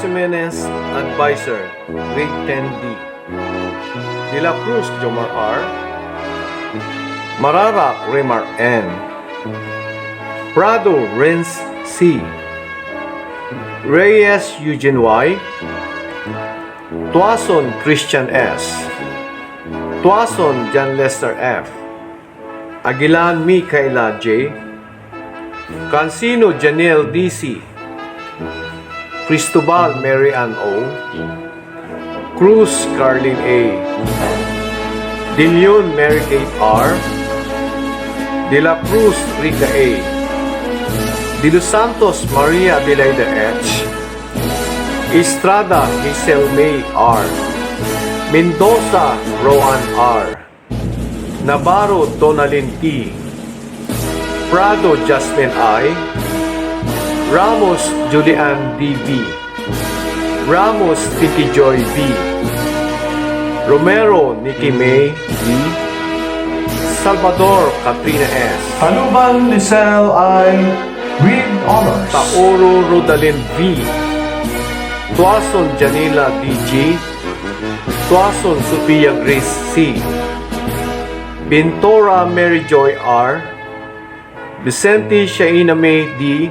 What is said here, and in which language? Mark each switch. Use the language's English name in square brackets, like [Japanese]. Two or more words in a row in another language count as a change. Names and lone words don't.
[English] Jimenez, Advisor, Grade 10D. De la Cruz Jomar R. Mararak Remar N. Prado Renz C. Reyes Eugene Y. Tuason Christian S. Tuason John Lester F. Aguilan Micaela J. Cancino Janelle DC. Cristobal Mary Ann O. Cruz Carlin A. De Leon Mary Kate R. De la Cruz Rica A. De Los Santos Maria Adelaida H. Estrada Hazel May R. Mendoza Roan R. Navarro Donalyn T. Prado Jasmine I. Ramos Julian D.B. Ramos Vicky Joy B. Romero Nikki May D. Salvador Katrina S. Haluban Lisel I. with honors. Taoro Rodalyn V. Tuason Janila D.G. Tuason Sophia Grace C. Bintora Mary Joy R. Vicente Shaina May D.